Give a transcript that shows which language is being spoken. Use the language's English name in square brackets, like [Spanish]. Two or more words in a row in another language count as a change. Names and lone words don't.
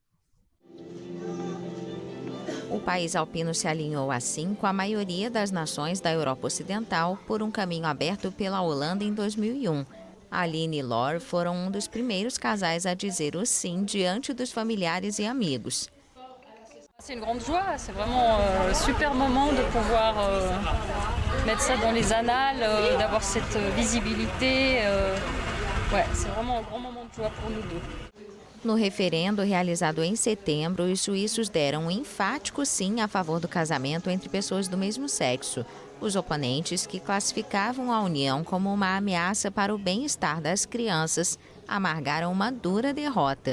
[Portuguese] O país alpino se alinhou assim com a maioria das nações da Europa Ocidental por um caminho aberto pela Holanda em 2001. Aline e Laure foram um dos primeiros casais a dizer o sim diante dos familiares e amigos. [French] C'est une grande joie, c'est vraiment un super moment de pouvoir mettre ça dans les annales, d'avoir cette visibilité. Ouais, c'est vraiment un grand moment de joie pour nous deux. [Portuguese] No referendo realizado em setembro, os suíços deram um enfático sim a favor do casamento entre pessoas do mesmo sexo. Os oponentes, que classificavam a união como uma ameaça para o bem-estar das crianças, amargaram uma dura derrota.